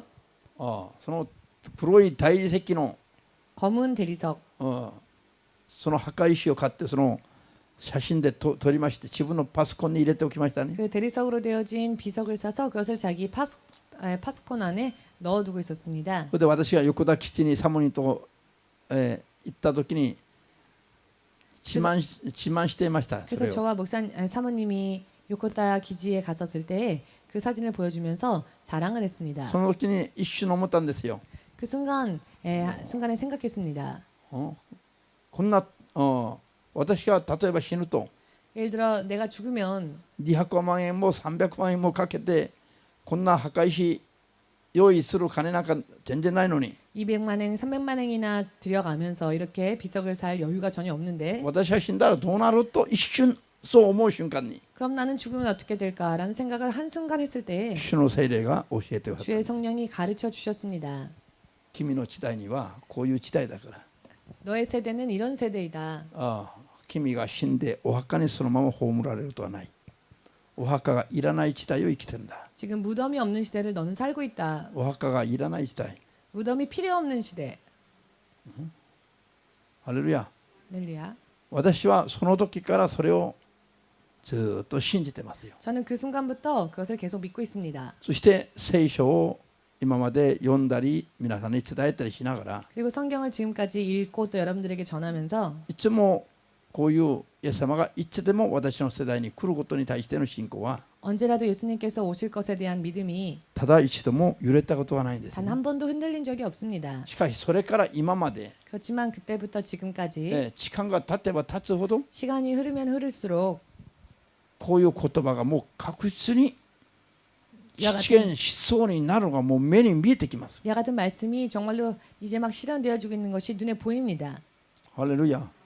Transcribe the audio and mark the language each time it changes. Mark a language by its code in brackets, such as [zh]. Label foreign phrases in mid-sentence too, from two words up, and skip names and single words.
[ja] その黒い大理石の [ko] 검은 대리석 [ja] その墓石を買ってその写真で撮りまして自分のパソコンに入れておきましたね。 [ko] 그 대리석으로 되어진 비석을 사서 그것을 자기 파스콘 안에 넣어두고 있었습니다. [ja] それで私が横田基地にサモニと、行った時に自慢していました。 [ko] 그래서 저와 사모님이 요코타 기지에 갔었을 때 그 사진을 보여주면서 자랑을 했습니다. [ja] その時に一瞬思ったんですよ。 [ko] 그 순간에 생각했습니다. [ja] こんな私が例えば死ぬと [ko] 예를 들어 내가 죽으면 [ja] 200 万円も300万円もかけてこんな墓石用意する金なんか全然ないのに [ko] 200만 엔, 300만 엔이나 들여가면서 이렇게 비석을 살 여유가 전혀 없는데 [ja] 私が死んだらどうなると一瞬そう思う瞬間に [ko] 그럼 나는 죽으면 어떻게 될까라는 생각을 한순간 했을 때 [ja] 主の聖霊が教えてくださった。 [ko] 주의 성령이 가르쳐 주셨습니다. [ja] 君の時代にはこういう時代だから [ko] 너의 세대는 이런 세대이다. [ja] 君が死んでお墓にそのまま葬られることはない。お墓がいらない時代を生きてるんだ。 [ko] 지금 무덤이 없는 시대를 너는 살고 있다. [ja] お墓がいらない時代。 [ko] 무덤이 필요 없는 시대. [ja] ハレルヤ。 [ko] 할렐루야. [ja] 私はその時からそれをずっと信じてますよ。 [ko] 저는 그 순간부터 그것을 계속 믿고 있습니다. [ja] そして聖書を今まで読んだり皆さんに伝えたりしながら [ko] 그리고 성경을 지금까지 읽고 또 여러분들에게 전하면서 [ja] いつもこういうイエス様がいつでも私の世代に来ることに対しての信仰は [ko] 언제라도 예수님께서 오실 것에 대한 믿음이 [ja] ただ一度も揺れたことはないんです、 [ko] 단 한 번도 흔들린 적이 없습니다. [ja] しかしそれから今まで [ko] 그렇지만 그때부터 지금까지 [ja] 時間が経てば経つほど [ko] 시간이 흐르면 흐를수록 [ja] こういう言葉がもう確実に実現しそうになるのがもう目に見えてきます。 [ko] 야 같은 말씀이 정말로 이제 막 실현되어지고 있는 것이 눈에 보입니다. [ja] ハレルヤ。